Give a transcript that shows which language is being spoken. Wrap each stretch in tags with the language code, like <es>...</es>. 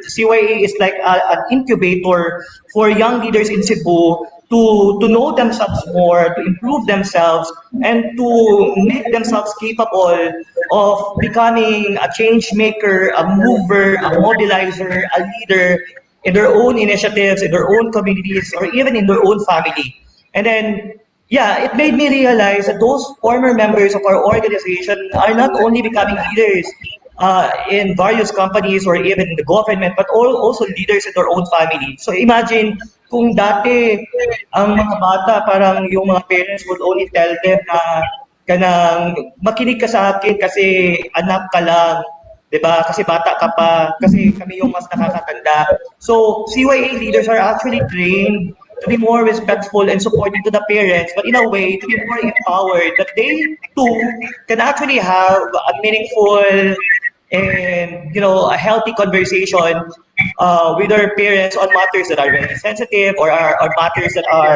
<en>CYA is like an incubator for young leaders in Cebu to know themselves more, to improve themselves, and to make themselves capable of becoming a change maker, a mover, a mobilizer, a leader in their own initiatives, in their own communities, or even in their own family. And then, yeah, it made me realize that those former members of our organization are not only becoming leaders in various companies or even in the government, but also leaders in their own family.</en> <tl>So imagine kung dati ang mga bata, parang yung mga parents</tl> <en>would only tell them</en> <tl>na kanang makinig ka sa akin kasi anak ka lang, 'di ba? Kasi bata ka pa, kasi kami yung mas nakakatanda.</tl> <en>So CYA leaders are actually trained to be more respectful and supportive to the parents, but in a way to be more empowered, that they too can actually have a meaningful and a healthy conversation with their parents on matters that are very sensitive, or matters that</en>